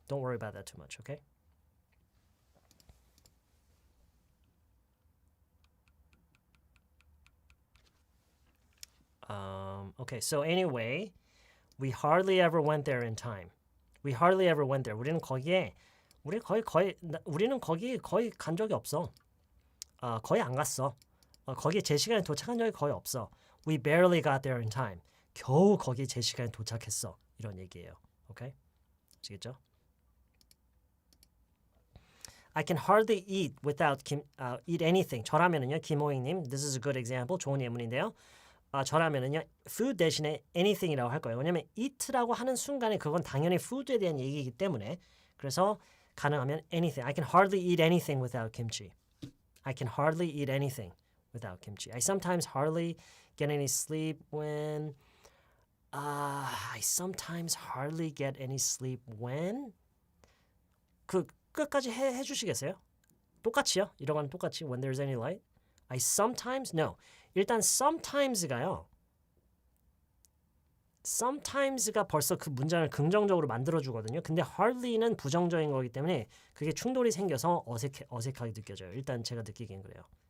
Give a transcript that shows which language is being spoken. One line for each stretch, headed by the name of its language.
English: Don't worry about that too much, okay? Okay, so anyway, we hardly ever went there in time. We hardly ever went there.
Korean: 우리는 거기 거의 간 적이 없어. 거의 안 갔어. 거기에 제 시간에 도착한 적이 거의 없어.
English: We barely got there in time.
Korean: 겨우 거기에 제 시간에 도착했어. 이런 얘기예요. 오케이? 아시겠죠?
English: I can hardly eat without eat anything.
Korean: 저라면은요,
English: 김호익님, this is a good example.
Korean: 좋은 예문인데요. 저라면은요, food 대신에 anything이라고 할 거예요. 왜냐면 eat라고 하는 순간에 그건 당연히 food에 대한 얘기이기 때문에 그래서 가능하면 anything.
English: I can hardly eat anything without kimchi. I can hardly eat anything without kimchi. I sometimes hardly get any sleep when I sometimes hardly get any sleep when
Korean: 그 끝까지 해주시겠어요? 똑같이요? 이런 건 똑같이
English: when there's any light. I sometimes no.
Korean: 일단 sometimes가요. sometimes가 벌써 그 문장을 긍정적으로 만들어주거든요. 근데 hardly는 부정적인 거기 때문에 그게 충돌이 생겨서 어색하게 느껴져요. 일단 제가 느끼기엔 그래요.